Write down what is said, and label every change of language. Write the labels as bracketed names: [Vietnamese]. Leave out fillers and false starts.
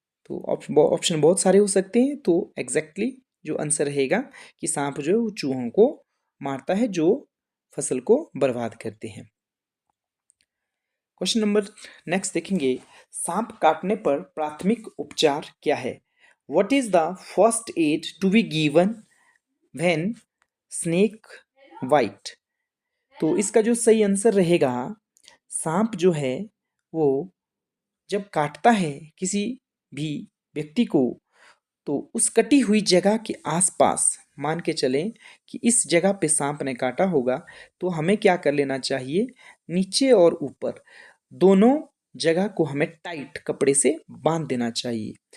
[Hindi] तो ऑप्शन बहुत सारे हो सकते हैं, तो एग्जैक्टली जो आंसर रहेगा कि सांप जो है वो चूहों को मारता है जो फसल को बर्बाद करते हैं। क्वेश्चन नंबर नेक्स्ट देखेंगे, सांप काटने पर प्राथमिक उपचार क्या है? [English] What is the first aid to be given when snake bite? [Hindi] तो इसका जो सही आंसर रहेगा, सांप जो है वो जब काटता है किसी भी व्यक्ति को, तो उस कटी हुई जगह के आसपास मान के चलें कि इस जगह पे सांप ने काटा होगा, तो हमें क्या कर लेना चाहिए, नीचे और ऊपर दोनों जगह को हमें टाइट कपड़े से बांध देना चाहिए।